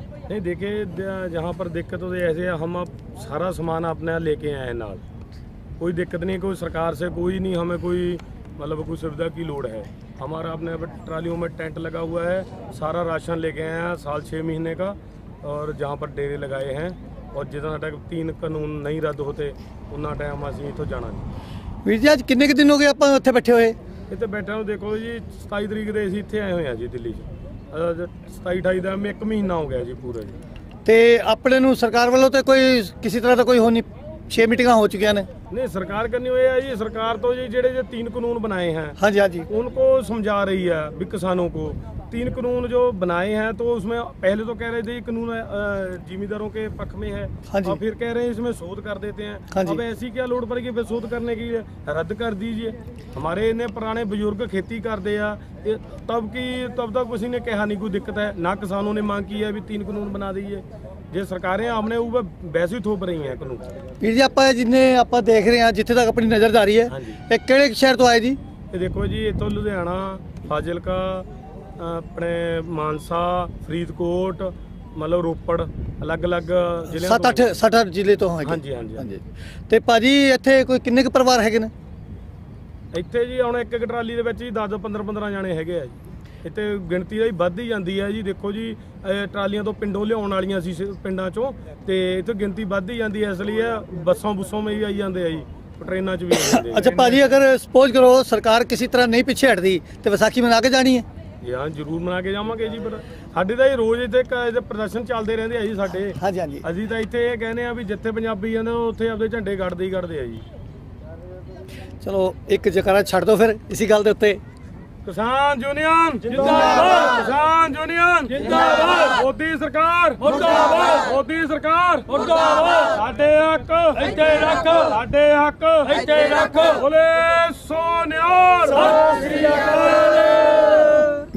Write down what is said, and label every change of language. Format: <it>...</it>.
<hi>नहीं, देखिए जहाँ पर दिक्कत होती है ऐसे हम अब सारा सामान अपने लेके आए हैं नाल, कोई दिक्कत नहीं, कोई सरकार से कोई नहीं, हमें कोई मतलब कोई सुविधा की लोड़ है। हमारा अपने ट्रालियों में टेंट लगा हुआ है, सारा राशन लेके आए हैं साल 6 महीने का, और जहाँ पर डेरे लगाए हैं, और जितना टाइम 3 कानून नहीं रद्द होते उतना टाइम</hi> <pa>असीं इत्थों जाना नहीं।</pa> <hi>वीर जी, आज किन्ने दिन हो गए आप उत्थे बैठे हुए?</hi> <pa>ਇੱਥੇ ਬੈਠਾ ਨੂੰ ਦੇਖੋ ਜੀ 27 ਤਰੀਕ ਦੇ ਅਸੀਂ ਇੱਥੇ ਆਏ ਹੋਏ ਆ ਜੀ ਦਿੱਲੀ 'ਚ, 27-28 ਦਾ 1 ਮਹੀਨਾ ਹੋ ਗਿਆ ਜੀ ਪੂਰਾ ਜੀ। ਤੇ ਆਪਣੇ ਨੂੰ ਸਰਕਾਰ ਵੱਲੋਂ ਤੇ ਕੋਈ ਕਿਸੇ ਤਰ੍ਹਾਂ ਦਾ ਕੋਈ ਹੋ ਨਹੀਂ, 6 ਮੀਟਿੰਗਾਂ ਹੋ ਚੁੱਕੀਆਂ ਨੇ।</pa> <hi>नहीं, सरकार करनी हुई है जी, सरकार तो जी जेड़े 3 कानून बनाए हैं हाँ जी, हाँ जी, उनको समझा रही है भी किसानों को। 3 कानून जो बनाए हैं तो उसमें पहले तो कह रहे थे कानून जिमींदारों के पक्ष में है, हाँ जी, और फिर कह रहे हैं इसमें शोध कर देते हैं। हाँ जी। अब ऐसी क्या लोड़ पड़ेगी फिर शोध करने की, रद्द कर दीजिए। हमारे इन्हें पुराने बुजुर्ग खेती करते हैं, तब तक किसी ने कहा नहीं कोई दिक्कत है, ना किसानों ने मांग की है भी 3 कानून बना दीजिए। जे सरकारें अपने ऊपर वैसे ही थोप रही हैं कानून।</hi> <pa>ਵੀਰ ਜੀ, ਆਪਾਂ ਜਿੰਨੇ ਆਪਾਂ ਦੇਖ ਰਹੇ ਹਾਂ, ਜਿੱਥੇ ਤੱਕ ਆਪਣੀ ਨਜ਼ਰ ਜਾ ਰਹੀ ਹੈ,</pa> <hi>हाँ जी,</hi> <pa>ਇਹ ਕਿਹੜੇ ਸ਼ਹਿਰ ਤੋਂ ਆਏ ਜੀ?</pa> <hi>ये देखो जी, इतों लुधियाना, फाजिलका, अपने मानसा, फरीदकोट, मतलब रोपड़, अलग अलग जिले</hi> <pa>7-8 ਜ਼ਿਲ੍ਹੇ ਤੋਂ ਹੈਗੇ।</pa> <hi>हाँ जी, हाँ जी,</hi> <pa>ਹਾਂਜੀ। ਤੇ ਭਾਜੀ, ਇੱਥੇ ਕੋਈ ਕਿੰਨੇ ਕੁ ਪਰਿਵਾਰ ਹੈਗੇ ਨੇ? ਇੱਥੇ ਜੀ ਹੁਣ ਇੱਕ ਟਰਾਲੀ ਦੇ ਵਿੱਚ ਜੀ 10-15 ਜਾਣੇ ਹੈਗੇ ਆ ਜੀ। ਇੱਥੇ ਗਿਣਤੀ ਦਾ ਹੀ ਵੱਧ ਹੀ ਜਾਂਦੀ ਹੈ ਜੀ। ਦੇਖੋ ਜੀ, ਟਰਾਲੀਆਂ ਤੋਂ ਪਿੰਡੋਂ ਲਿਆਉਣ ਵਾਲੀਆਂ ਸੀ ਪਿੰਡਾਂ ਚੋਂ, ਤੇ ਇੱਥੇ ਗਿਣਤੀ ਵੱਧ ਹੀ ਜਾਂਦੀ ਹੈ, ਇਸ ਲਈ ਬੱਸਾਂ ਬੁੱਸੋਂ ਵੀ ਆਈ ਜਾਂਦੇ ਆ ਜੀ, ट्रेन भी</pa> <hi>अच्छा भाजी, अगर सपोज करो सरकार किसी तरह नहीं पिछे हटती तो विसाखी मना के जानी है?</hi> <pa>यार जरूर मना के जावांगे जी, पर साडे ਤਾਂ रोज ਇੱਥੇ ਪ੍ਰਦਰਸ਼ਨ ਚੱਲਦੇ ਰਹਿੰਦੇ ਆ ਜੀ ਸਾਡੇ। ਹਾਂਜੀ ਹਾਂਜੀ, ਅਸੀਂ ਤਾਂ ਇੱਥੇ ਇਹ ਕਹਿੰਦੇ ਆ ਵੀ ਜਿੱਥੇ ਪੰਜਾਬੀ ਜਾਂਦੇ ਉੱਥੇ ਆਪਦੇ ਝੰਡੇ ਗੱਡਦੇ ਹੀ ਗੱਡਦੇ ਆ ਜੀ। ਚਲੋ ਇੱਕ ਜਕਾਰਾ ਛੱਡ ਦਿਓ ਫਿਰ ਇਸੀ ਗੱਲ ਦੇ ਉੱਤੇ।</pa> <hi>किसान यूनियन जिंदाबाद, किसान यूनियन जिंदाबाद, मोदी सरकार मुर्दाबाद, मोदी सरकार मुर्दाबाद,</hi> <pa>साडे हक ਇੱਥੇ ਰੱਖ,</pa> <hi>साडे हक ਇੱਥੇ ਰੱਖ, बोले सोनियाल, सत श्री अकाल।</hi>